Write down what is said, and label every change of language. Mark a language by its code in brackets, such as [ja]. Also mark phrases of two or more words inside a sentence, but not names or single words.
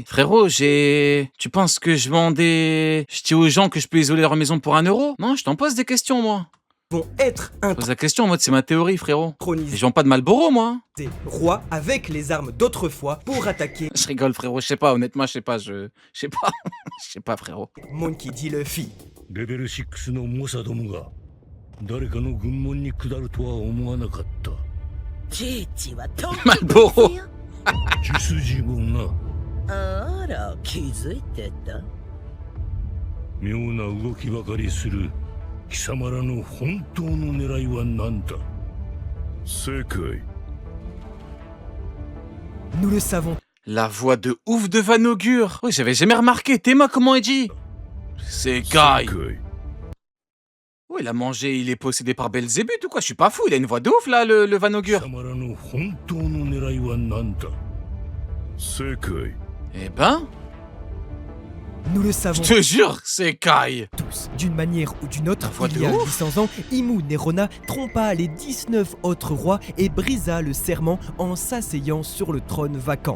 [fr] Frérot, Tu penses que je dis aux gens que je peux isoler leur maison pour 1 euro? Non, je t'en pose des questions, moi. vont être Je pose la question en mode c'est ma théorie, frérot. Et intronisés je vends pas de Malboro, moi. rois avec les armes d'autrefois pour attaquer Je rigole, frérot, je sais pas, honnêtement, je sais pas, je sais pas. Je sais pas, frérot. Monkey D. Luffy. [ja] レベル6の猛者どもが誰かの軍門に下るとは思わなかったケイチはトンキ [fr] Malboro. [ja] 血筋もなあら気づいてた妙な動きばかりする貴様らの本当の狙いは何だ正解 [fr] Nous le savons La voix de ouf de Van Augure. Oui, j'avais jamais remarqué. Théma, comment il dit? C'est Kai. [ja] 正解 [fr] Oh, il a mangé, il est possédé par Belzébuth ou quoi? Je suis pas fou, il a une voix de ouf là, le Van [ja] 貴 [fr] Augure. [ja] 様らの本当の狙いは何だ正解 [fr] Eh ben, Nous le Je savons te jure, c'est Kai. tous. D'une manière ou d'une autre, La voix de il y a ouf. 800 ans, Imu Nerona trompa les 19 autres rois et brisa le serment en s'asseyant sur le trône vacant.